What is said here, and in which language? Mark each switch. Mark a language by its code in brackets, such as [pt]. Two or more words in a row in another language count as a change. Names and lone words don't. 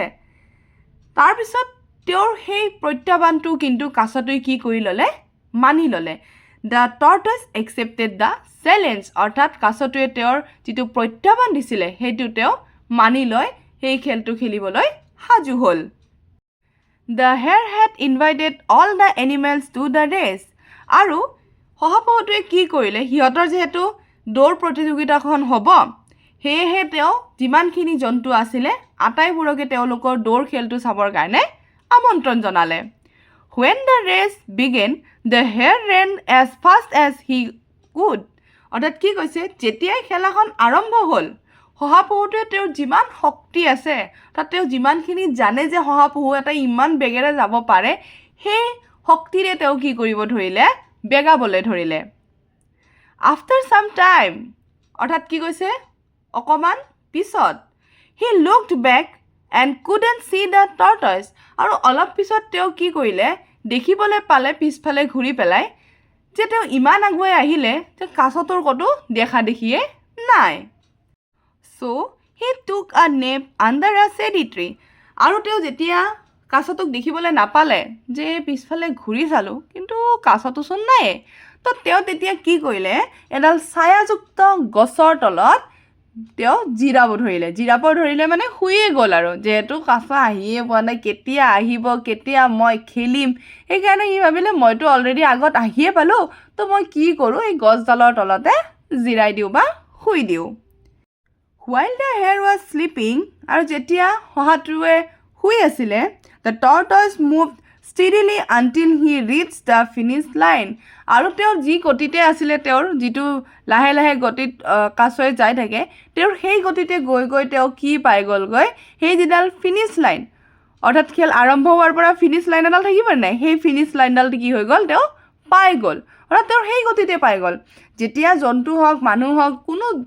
[as] তাৰপিছত তেওঁৰ সেই প্ৰত্যাহ্বানটো কিন্তু কাছটোৱে কি কৰি ল'লে, মানি ল'লে। [en] The tortoise accepted the challenge, [as] অৰ্থাৎ কাছটোৱে তেওঁৰ যিটো প্ৰত্যাহ্বান দিছিলে সেইটো তেওঁ মানি লৈ সেই খেলটো খেলিবলৈ সাজু হ'ল। [en] The hare had invited all the animals to the race. [as] আৰু শহাপহুটোৱে কি কৰিলে, সিহঁতৰ যিহেতু দৌৰ প্ৰতিযোগিতাখন হ'ব, সেয়েহে তেওঁ যিমানখিনি জন্তু আছিলে আটাইবোৰকে তেওঁলোকৰ দৌৰ খেলটো চাবৰ কাৰণে আমন্ত্ৰণ জনালে। [en] When the race began, the hare ran as fast as he could. [as] অৰ্থাৎ কি কৈছে যেতিয়াই খেলাখন আৰম্ভ হ'ল শহাপহুটোৱে তেওঁৰ যিমান শক্তি আছে তাত তেওঁ যিমানখিনি জানে যে শহাপহু এটা ইমান বেগেৰে যাব পাৰে সেই শক্তিৰে তেওঁ কি কৰিব ধৰিলে বেগাবলৈ ধৰিলে [en] after some time [as] অৰ্থাৎ কি কৈছে অকমান পিছত [en] he looked back and couldn't see the tortoise [as] আৰু অলপ পিছত তেওঁ কি কৰিলে দেখিবলৈ পালে পিছফালে ঘূৰি পেলাই যে তেওঁ ইমান আগুৱাই আহিলে যে কাছটোৰ কতো দেখা দেখিয়ে নাই [en] so he took a nap under a shady tree [as] আৰু তেওঁ যেতিয়া কাছটোক দেখিবলৈ নাপালে যে পিছফালে ঘূৰি চালো কিন্তু কাছটোচোন নাই তো তেওঁ তেতিয়া কি কৰিলে এডাল ছায়াযুক্ত গছৰ তলত তেওঁ জিৰাব ধৰিলে মানে শুয়ে গ'ল আৰু যেহেতু কাছ আহিয়ে পোৱা নাই কেতিয়া আহিব কেতিয়া মই খেলিম সেইকাৰণে সি ভাবিলে মইতো অলৰেডি আগত আহিয়ে পালোঁ তো মই কি কৰোঁ এই গছডালৰ তলতে জিৰাই দিওঁ বা শুই দিওঁ [en] While the hare was sleeping [as] আৰু যেতিয়া শহাটোৱে শুই আছিলে [en] the tortoise moved steadily until he reached the finish line [as] আৰু তেওঁ যি গতিতে আছিলে তেওঁৰ যিটো লাহে লাহে গতিত কাছয়ে যাই থাকে তেওঁৰ সেই গতিতে গৈ গৈ তেওঁ কি পাই গ'লগৈ সেই যিডাল [en] finish line [as] অৰ্থাৎ খেল আৰম্ভ হোৱাৰ পৰা [en] finish line [as] এডাল থাকিব নাই সেই ফিনিশ লাইনডাল কি হৈ গ'ল তেওঁ পাই গ'ল অৰ্থাৎ তেওঁৰ সেই গতিতে পাই গ'ল যেতিয়া জন্তু হওক মানুহ হওক কোনো